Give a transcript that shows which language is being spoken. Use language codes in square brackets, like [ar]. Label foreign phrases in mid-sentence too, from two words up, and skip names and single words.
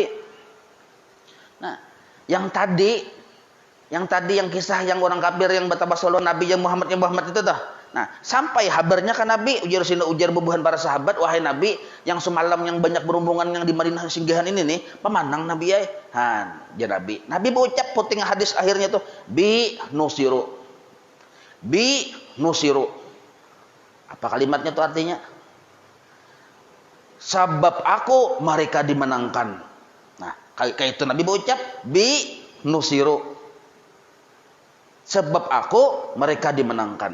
[bjn] Nah yang tadi yang kisah yang orang kafir yang batabasalun Nabi yang Muhammad itu tuh. Nah, sampai habarnya ke Nabi, ujar bubuhan para sahabat, wahai Nabi, yang semalam yang banyak berhubungan yang di Madinah singgahan ini nih, pemanang Nabi ya. Nabi berucap puting hadis akhirnya tuh, [ar] bi nusiru. [bjn] Apa kalimatnya tuh artinya? Sebab aku mereka dimenangkan. Nah, kayak itu Nabi berucap, [ar] bi nusiru. [bjn] Sebab aku mereka dimenangkan.